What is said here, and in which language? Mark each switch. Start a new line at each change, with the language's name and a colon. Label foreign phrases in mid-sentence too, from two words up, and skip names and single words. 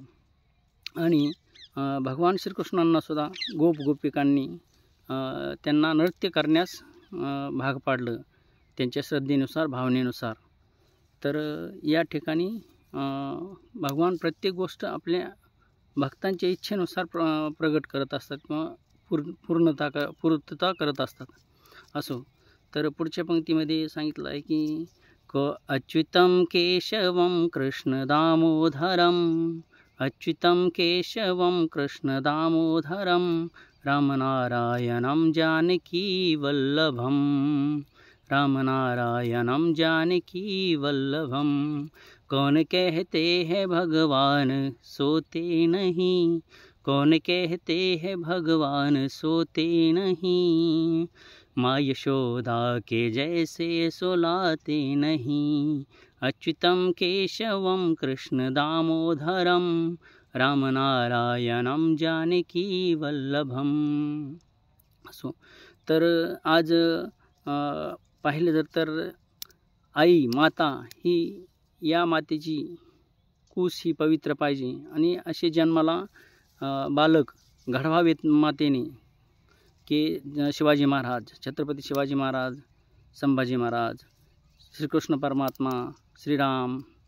Marathi: आणि भगवान श्रीकृष्णांनासुद्धा गोपिकांनी त्यांना नृत्य करण्यास भाग पाडलं त्यांच्या श्रद्धेनुसार भावनेनुसार. तर या ठिकाणी भगवान प्रत्येक गोष्ट आपल्या भक्तांच्या इच्छेनुसार प्रगट करत असतात किंवा पूर्तता करत असतात. असो, तर पुढच्या पंक्तीमध्ये सांगितलं आहे की
Sanskrit: अच्युतं केशवं कृष्ण दामोदरम, अच्युतं केशवं कृष्ण दामोदरम, रामनारायणं जानकी वल्लभम, रामनारायणं जानकी वल्लभम.
Hindi: कौन कहते हैं भगवान सोते नहीं, कौन कहते हैं भगवान सोते नहीं, माँ यशोदा के जैसे सुलाते नहीं,
Sanskrit: अच्युतं केशवं कृष्ण दामोदरम, रामनारायणं जानकी वल्लभम.
Marathi: असो, तर आज पाहिलं तर आई माता ही या मातेची कूस ही पवित्र पाहिजे आणि असे जन्माला बालक घडवावेत मातेने की शिवाजी महाराज, छत्रपती शिवाजी महाराज, संभाजी महाराज, श्रीकृष्ण परमात्मा, श्रीराम,